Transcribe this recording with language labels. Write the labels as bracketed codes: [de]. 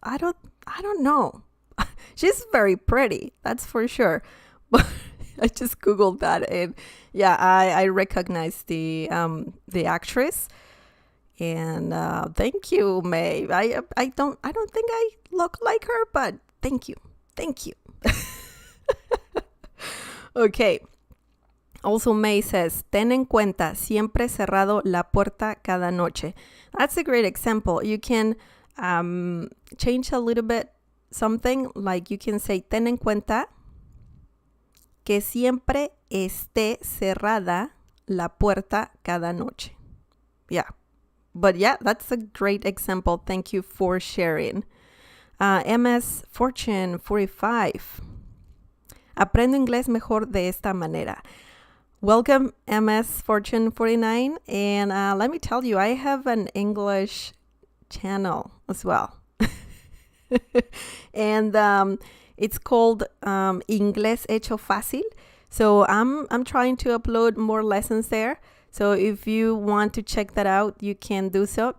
[en] I don't know. She's very pretty, that's for sure. But I just googled that, and yeah, I recognize the actress. And thank you, May. I don't think I look like her, but thank you. Okay. Also, May says, [es] ten en cuenta, siempre cerrado la puerta cada noche. [en] That's a great example. You can change a little bit something, like you can say, [es] ten en cuenta que siempre esté cerrada la puerta cada noche. [en] Yeah. But yeah, that's a great example. Thank you for sharing. MS Fortune 45. [es] Aprendo inglés mejor de esta manera. [en] Welcome, MS Fortune 49. And let me tell you, I have an English channel as well. And it's called [es] Inglés Hecho Fácil. [en] So I'm trying to upload more lessons there. So if you want to check that out, you can do so.